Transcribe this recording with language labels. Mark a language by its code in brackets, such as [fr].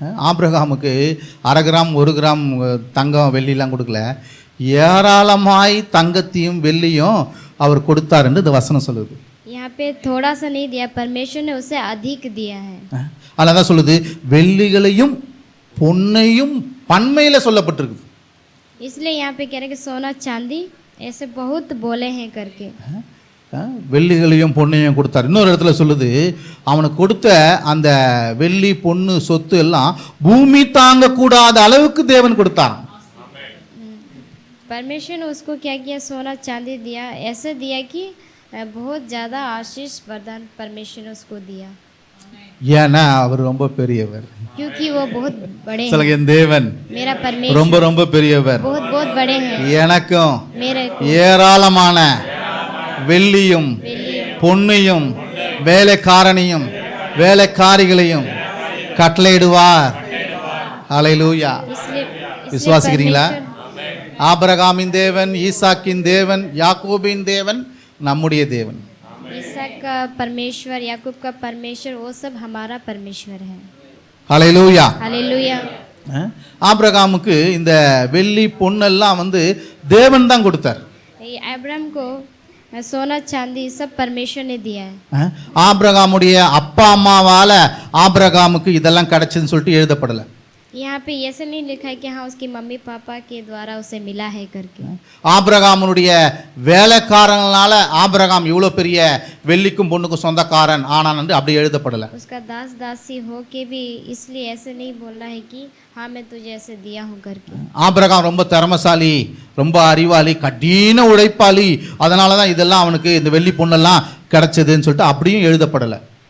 [ta] ஆபிரகாமுக்கு 1/2 gram 1 gram தங்கம் வெள்ளிலாம் கொடுக்கல, ஏராளமாய் தங்கத்தையும் வெள்ளியும் அவர் கொடுத்தார் என்று இந்த வசனம் சொல்லுது. [hi] यहाँ पे थोड़ा सा नहीं दिया, परमेश्वर ने उसे अधिक दिया है. [ta] அதான் சொல்லுது, வெள்ளிகளையும் பொன்னையும் பன்மையில சொல்லப்பட்டிருக்கு. [hi] इसलिए यहाँ पे कह रहे कि सोना चांदी ऐसे बहुत बोले हैं करके. [ta] வெள்ளிகளையும் பொன்னையும் கொடுத்தார். இன்னொரு இடத்துல சொல்லுது, அவனுக்கு கொடுத்த அந்த வெள்ளி பொண்ணு சொத்து எல்லாம் பூமி தாங்க கூடாத அளவுக்கு தேவன் கொடுத்தாராம். [hi] परमेश्वर ने उसको क्या किया, सोना चांदी दिया, ऐसे दिया कि बहुत ज़्यादा आशीष वरदान परमेश्वर ने उसको दिया, [ta] ஏன்னா அவர் ரொம்ப பெரியவர். [hi] क्योंकि वो बहुत बड़े हैं। [ta] சொல்லுங்க, என் தேவன் [hi] मेरा परमेश्वर [ta] ரொம்ப ரொம்ப பெரியவர். [hi] बहुत बहुत बड़े हैं। [ta] எனக்கும் [hi] मेरे को [ta] ஏராளமான வெள்ளியும் பொன்னையும் வேலைக்காரனையும் வேலைக்காரிகளையும் கட்டளையிடுவார். ஹalleluya. [hi] इसलिए [ta] விசுவாசிக்கிறீங்களா? ஆபிரகாமின் தேவன், ஈசாக்கின் தேவன், யாக்கோபின் தேவன் நம்முடைய தேவன். [hi] ईसाक का परमेश्वर, याकूब का परमेश्वर, वो सब हमारा परमेश्वर है। [ta] ஹalleluya. [hi] हालेलुया। [ta] ஆபிரகாமுக்கு இந்த வெள்ளி பொன்னெல்லாம் தேவன் தான் கொடுத்தார். [hi] ये अब्राहम को सोना चांदी सब परमेश्वर ने दिया है। [ta] ஆபிரகாமுடைய அப்பா அம்மாவால ஆபிரகாமுக்கு இதெல்லாம் கிடைச்சதுன்னு சொல்லிட்டு எழுதப்படல. [hi] यहाँ पे ऐसे नहीं लिखा है कि हाँ उसकी मम्मी पापा के द्वारा उसे मिला है करके। [ta] ஆபிரகாமுடைய வேலைக்காரங்களால ஆபிரகாம் இவ்வளவு பெரிய வெள்ளிக்கும் பொண்ணுக்கும் சொந்தக்காரன் ஆனான் என்று அப்படி எழுதப்படல. [hi] उसका दास दासी हो के भी इसलिए ऐसे नहीं बोलना है कि हाँ मैं तुझे ऐसे दिया हूँ करके। [ta] ஆபிரகாம் ரொம்ப திறமசாலி, ரொம்ப அறிவாளி, கடின உழைப்பாளி, அதனால தான் இதெல்லாம் அவனுக்கு இந்த வெள்ளி பொண்ணெல்லாம் கிடைச்சதுன்னு சொல்லிட்டு அப்படியும் எழுதப்படல.